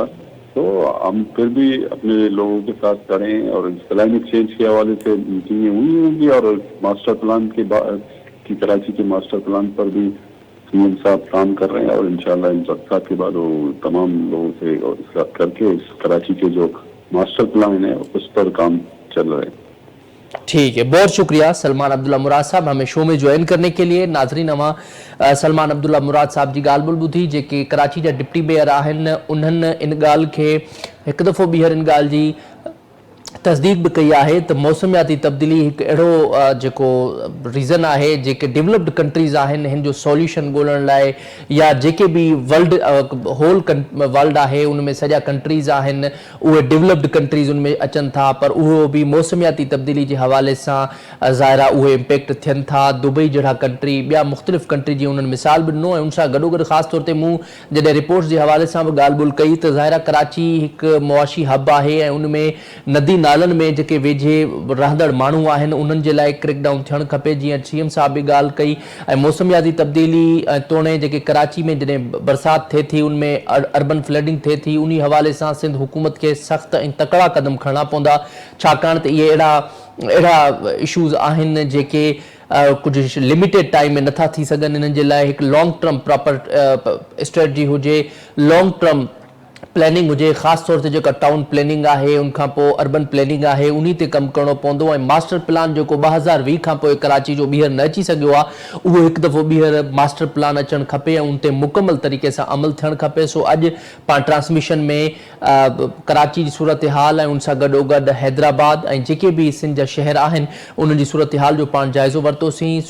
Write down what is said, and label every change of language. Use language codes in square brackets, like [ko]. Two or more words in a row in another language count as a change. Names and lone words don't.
[hi] तो हम फिर भी अपने लोगों के साथ करें और इस [en] climate change [hi] के हवाले से मीटिंगें हुई होंगी और [en] master plan [hi] की कराची के [en] master plan [hi] पर भी सीएम साहब काम कर रहे हैं और इंशाल्लाह इन बरसात के बाद वो तमाम लोगों से और साथ करके इस कराची के जो [en] master plan [hi] है उस पर काम चल रहा है। ठीक है, बहुत शुक्रिया सलमान अब्दुल्ला मुराद साहब हमें शो में ज्वाइन करने के लिए। [sd] नाज़रीन, अवां सलमान अब्दुल्ला मुराद साहब जी ॻाल्हि ॿुधी थी, जेके कराची जा डिप्टी मेयर आहिनि। उन्हनि इन ॻाल्हि खे हिकु दफ़ो ॿीहर इन ॻाल्हि जी तस्दीक भी कई है तो मौसमियाती तब्दीली एक अड़ो जो रीज़न है, जेके [en] developed countries [sd] हिन जो सॉल्यूशन ॻोल्हण लाइ या जेके भी [en] world whole world [sd] है उनमें सॼा कंट्रीज़ उहे [en] developed countries [sd] उनमें अचन था, पर वो भी मौसमियाती तब्दीली के हवाले से ज़ाहिर उहे इम्पैक्ट थियन था। दुबई जड़ा कंट्री, बया मुख्तलिफ कंट्री जी उन्होंने मिसाल भी ॾिनो। उन गॾोगॾु ख़ास तौर पर मूँ जैसे रिपोर्ट्स के हवाले से ॻाल्हि ॿोल कई तो ज़ाहिर कराची एक मुआशी हब है, उनमें नदी नालन में जेके वेझे रहंदड़ मानू उन्हनि जे लाइ क्रैकडाउन थियणु खपे। जीअं सीएम साहब भी ॻाल्हि कई। मौसमियाती तब्दीली तोड़े जेके कराची में जॾहिं बरसात थे थी उनमें [en] urban flooding [sd] थे थी, उन हवाले से सिंध हुकूमत के सख्त तकड़ा कदम खणना पवंदा, छाकाणि त इहे अहिड़ा इशूज़ आहिनि जेके कुछ [en] limited time [sd] में नथा थी सघनि। इन्हनि जे लाइ हिकु [en] long term proper strategy [sd] हुजे, [en] long term planning [sd] हुजे, ख़ास तौर से जो [en] town planning [sd] है, उनखां पोइ [en] urban planning [sd] है, उन्हीं ते कम करणो पवंदो। [en] master plan [sd] जो 2020 खां पोइ कराची जो ॿीहर न अची सघियो आहे, उहो हिकु दफ़ो ॿीहर [en] master plan [sd] अचणु खपे ऐं उन ते मुकमल तरीक़े सां अमल थियणु खपे। सो अॼु पाण ट्रांसमिशन में कराची जी सूरत हाल ऐं उन सां गॾोगॾु हैदराबाद ऐं जेके भी सिंध जा शहर आहिनि उन्हनि जी सूरत हाल जो पाण जाइज़ो वरितोसीं।